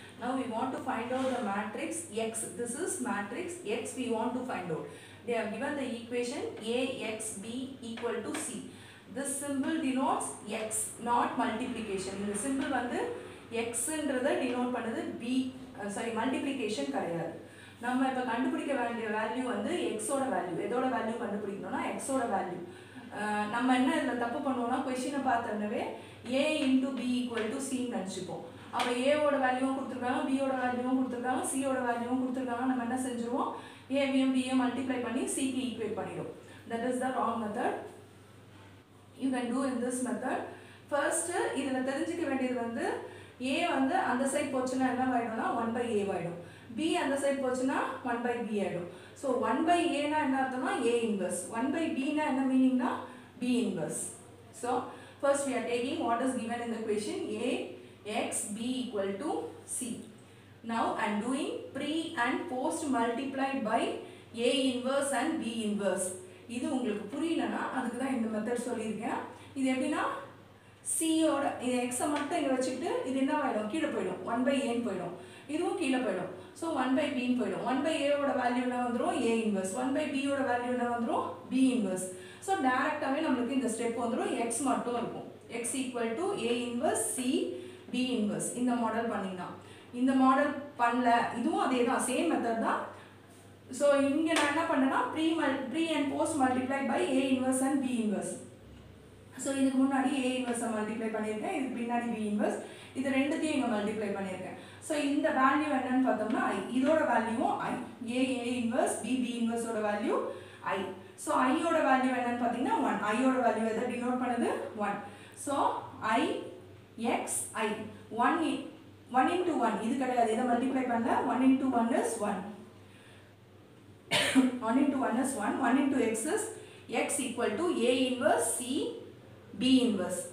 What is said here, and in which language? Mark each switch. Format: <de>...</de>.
<en>Now we want to find out the matrix x. This is matrix x we want to find out. They have given the equation ax b equal to c. This symbol denotes x, not multiplication. In the symbol</en> <ta>வந்து x ன்றதை denote பண்ணுது b multiplication கிடையாது. நம்ம இப்ப கண்டுபிடிக்க வேண்டிய value வந்து x ஓட value. எதோட வேல்யூ கண்டுபிடிக்கணும்னா x ஓட வேல்யூ. நம்ம என்ன இதுல தப்பு பண்ணுவோம்னா क्वेश्चனை பார்த்தனவே a * b = c நினைச்சுப்போம். அப்ப a ஓட வேல்யூவும் கொடுத்திருக்காங்க, b ஓட வேல்யூவும் கொடுத்திருக்காங்க, c ஓட வேல்யூவும் கொடுத்திருக்காங்க. நம்ம என்ன செஞ்சுருவோம்? a வையும் b யும் மல்டிப்ளை பண்ணி c க்கு ஈக்குவேட் பண்ணிடுவோம்.</ta> <en>That is the wrong method. You can do in this method.</en> <ta>First இதுல தெரிஞ்சிக்க வேண்டியது வந்து a வந்து அந்த சைடு போச்சுனா என்ன ஆயிடும்னா 1/a ஆயிடும். b அந்த சைடு போச்சுனா 1/b ஆயிடும். So 1/a னா என்ன அர்த்தம்னா a inverse. 1/b னா என்ன மீனிங்னா b inverse.</ta> <en>So first we are taking what is given in the question a x b equal to c. Now I am doing pre and post multiplied by a inverse and b inverse.</en> <ta>இது உங்களுக்கு புரியலனா அதுக்கு தான் இந்த method சொல்லியிருக்கேன். இது எப்படினா c ஓட இந்த x மட்டும் இங்க வச்சிட்டு இது என்ன ஆயிடும்? கீழ போய்டும். 1/a ன்னு போய்டும். இதுவும் கீழ போய்டும். So 1/b ன்னு போய்டும். 1/a ஓட வேல்யூ என்ன வந்துரும்? a inverse. 1/b ஓட வேல்யூ என்ன வந்துரும்? b inverse. So டைரக்டாவே நமக்கு இந்த ஸ்டெப் வந்துரும் x மட்டும் இருக்கும்.</ta> <en>x equal to a inverse c b inverse.</en> <ta>இந்த மாடல் பண்ணினா. இந்த மாடல் பண்ணல இதுவும் அதேதான் சேம் மெத்தட் தான்.</ta> <en>So</en> <ta>இங்க நான் என்ன பண்ணேனா</ta> <en>pre and post multiply by a inverse and b inverse.</en> <ta>So இதுக்கு முன்னாடி a inverse மல்டிப்ளை பண்ணிருக்கேன், இதுக்கு பின்னாடி b inverse. இது ரெண்டுத்தையும் இங்க மல்டிப்ளை பண்ணிருக்கேன். So இந்த வேல்யூ என்னன்னு பார்த்தோம்னா i. இதோட வேல்யூவும் i. a inverse b inverse ஓட வேல்யூ i. So i ஓட வேல்யூ என்னன்னு பாத்தீங்கன்னா 1. i ஓட வேல்யூ எதை டினோட் பண்ணுது? 1. So i x i 1 into 1 இது கிடையாது. இத மல்டிப்ளை பண்ணல.</ta> <en>1 into 1 is 1. 1 into 1 is 1. 1 into x is x equal to a inverse c b inverse.</en>